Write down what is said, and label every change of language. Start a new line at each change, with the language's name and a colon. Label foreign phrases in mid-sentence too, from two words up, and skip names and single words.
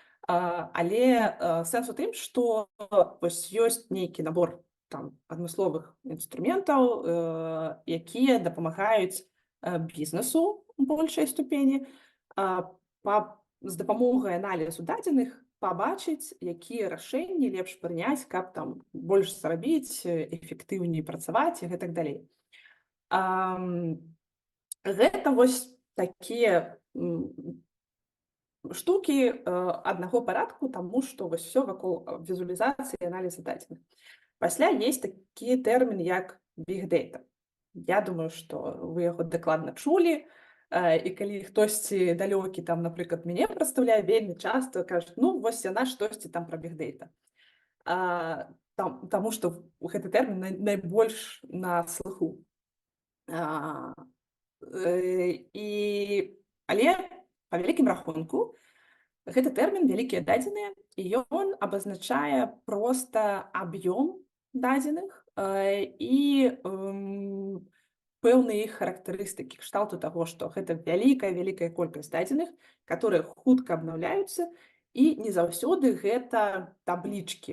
Belarusian: але сэнс у тым, што вось ёсць нейкі набор там адмысловых інструментаў, якія дапамагаюць бізнесу у большай ступені з дапамогай аналізу дадзеных пабачыць, якія рашэнні лепш прыняць, каб там больш зарабіць, эфектыўней працаваць і гэтак далей. Гэта вось такія штукі аднаго парадку, таму што вось усё вакол візуалізацыі і аналіза дадзеных. Пасля есть такі тэрмін, як
English: big data.
Belarusian: Я думаю, што вы яго дакладна чулі, і калі хтосьці далёкі, там, напрыклад, мяне прадстаўляе, вельмі часта кажуць: ну, вось яна штосьці там пра
English: big data.
Belarusian: Таму што гэты тэрмін найбольш на слыху. Але па вялікім рахунку гэты тэрмін вялікія дадзеныя, і ён абазначае проста аб'ём дадзеных і пэўныя іх характарыстыкі кшталту таго, што гэта вялікая колькасць дадзеных, которые хутка абнаўляюцца, і не заўсёды гэта таблічкі.